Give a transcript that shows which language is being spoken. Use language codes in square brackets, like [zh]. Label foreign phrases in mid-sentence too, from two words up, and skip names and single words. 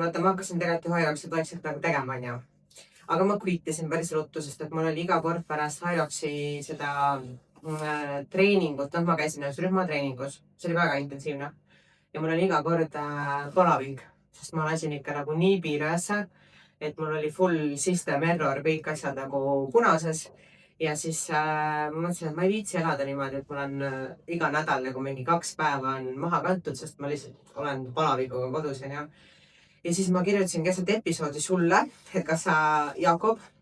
[et] Vaata, ma hakkasin tegelikult Hyroxi vaikselt nagu tegema, on ju. Aga ma quittisin päris ruttu, sest et mul oli iga kord pärast Hyroxi seda treeningut, ma käisin ühes rühmatreeningus, see oli väga intensiivne ja mul oli iga kord palaving, sest ma lasin ikka nagu nii piiresse, et mul oli [en] full system error, [et] kõik asjad nagu punases ja siis ma mõtlesin, et ma ei viitsi elada niimoodi, et mul on iga nädal nagu mingi 2 päeva on maha kantud, sest ma lihtsalt olen palavikuga kodus ja siis ma kirjutasin keset episoodi sulle, et kas sa, Jakob,